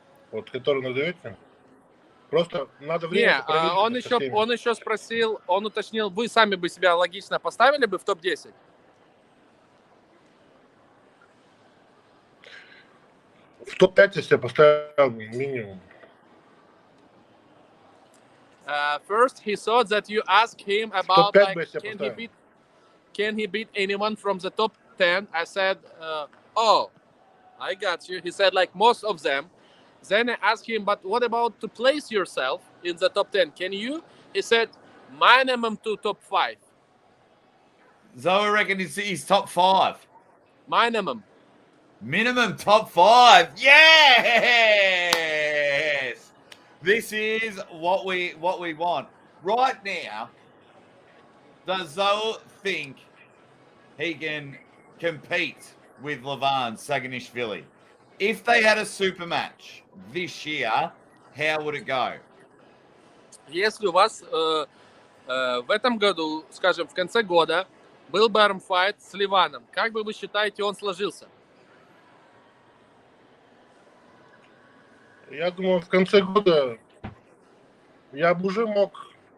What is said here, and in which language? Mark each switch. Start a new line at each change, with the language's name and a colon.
Russian: Вот, которые назовете. Просто надо время проверить. Он еще спросил, он уточнил, вы сами бы себя логично поставили бы в топ-10? В топ-5 я себя поставил минимум.
English: First, he thought that you asked him about like, can he beat anyone from the top 10? I said, oh, I got you. He said like most of them. Then I asked him, but what about to place yourself in the top 10? Can you? He said, minimum to top 5. Zaur reckon he's top 5. Minimum. Minimum top 5. Yes! This is what we want. Right now, does Zaur think he can compete with Levan Saganishvili? If they had a super match this year, how would it go?
Russian: Если у вас В этом году, скажем, в конце года был бы армфайт с Леваном. Как бы вы считаете, он сложился? Я думаю, в конце года я бы уже мог...